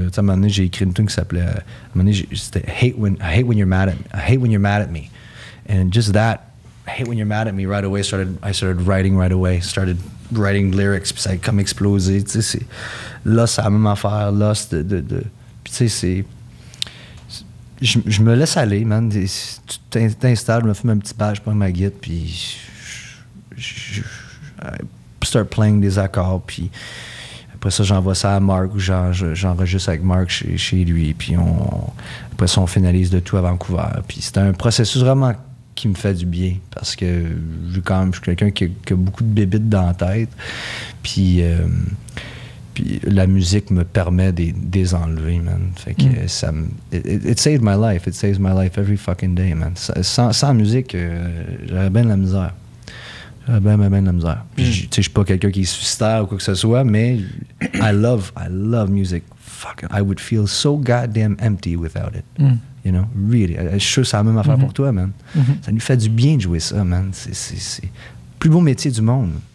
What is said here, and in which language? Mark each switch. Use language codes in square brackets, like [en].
[fr] À un moment donné, j'ai écrit une tune qui s'appelait c'était [en] I hate when you're mad at me. And just that, I hate when you're mad at me, right away I started writing right away, started writing lyrics, [fr] puis ça a comme explosé. Là, c'est la même affaire. Là, puis tu sais, c'est... Je me laisse aller, man. Tu t'installes, je me fume un petit badge, je prends ma guitare, puis je [en] start playing [fr] des accords, puis après ça, j'envoie ça à Mark, ou j'enregistre avec Mark chez lui, puis après ça, on finalise de tout à Vancouver. Puis c'est un processus vraiment qui me fait du bien, parce que je suis quelqu'un qui a beaucoup de bébites dans la tête, puis la musique me permet de les enlever, man. Fait que [en] it saved my life. It saves my life every fucking day, man. [fr] Sans musique, j'aurais bien de la misère. Ben de la misère. Puis, je suis pas quelqu'un qui est suicidaire ou quoi que ce soit, mais [en] I love music. Fuck, I would feel so goddamn empty without it. You know, really. [fr] Je suis sûr que c'est la même affaire pour toi, man. Ça nous fait du bien de jouer ça, man. C'est le plus beau métier du monde.